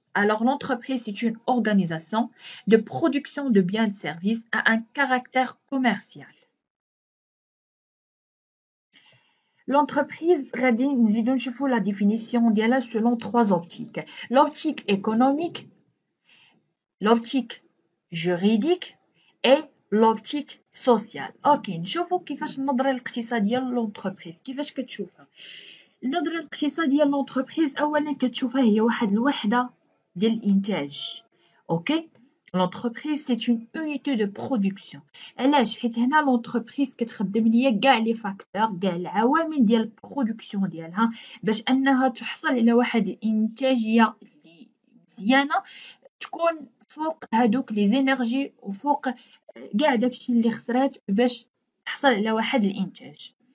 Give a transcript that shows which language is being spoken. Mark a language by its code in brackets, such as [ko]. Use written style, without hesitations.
[fr] Alors, l'entreprise, c'est une organisation de production de biens et de services à un caractère commercial. L'entreprise, nous allons la définition d'elle selon 3 optiques. L'optique économique, l'optique juridique et l'optique sociale. [ar] Ok, نشوفوا كيفاش النظرة الاقتصادية للونتربريز كيفاش كتشوفها. النظرة الاقتصادية للونتربريز أولا كتشوفها هي واحد الوحدة ديال الإنتاج. [fr] اوكي، l'entreprise c'est une unité de production. [ar] علاش؟ حيت هنا l'entreprise كتخدم ليا كاع لي فاكتور، كاع العوامل ديال البرودكسيون ديالها باش انها تحصل على واحد الانتاجيه اللي مزيانه، تكون فوق هادوك لي زينيرجي وفوق كاع داكشي اللي خسرات باش تحصل على واحد الانتاج.